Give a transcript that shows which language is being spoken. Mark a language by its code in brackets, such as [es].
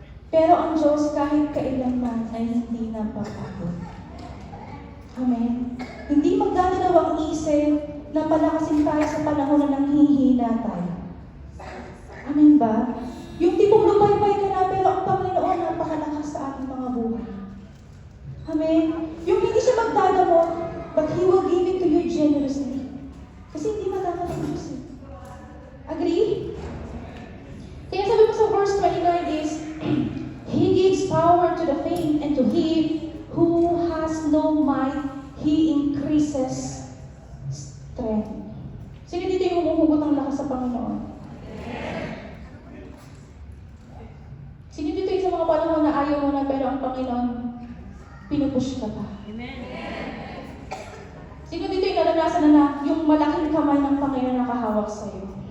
[tl] Pero ang Diyos kahit kailanman ay hindi napapagod. Amen? Hindi magdadalawang isip na palakasin tayo sa panahon na nanghihina tayo. Amen ba? Yung tipong lupaybay ka na pero ang Panginoon napakalakas sa ating mga buhay. Amen? Yung hindi siya magdadamot, [en] but He will give it to you generously. [tl] Kasi hindi madama ng Diyos eh. Agree? Kaya sabi mo sa [en] verse 29 is, He gives power to the faint, and to him who has no might, He increases strength. [tl] Sino dito yung humuhugot ng lakas sa Panginoon? Sino dito yung sa mga panahon na ayaw mo na pero ang Panginoon pinupush ka pa? Amen. Sino dito yung naranasan na yung malaking kamay ng Panginoon nakahawak sa iyo?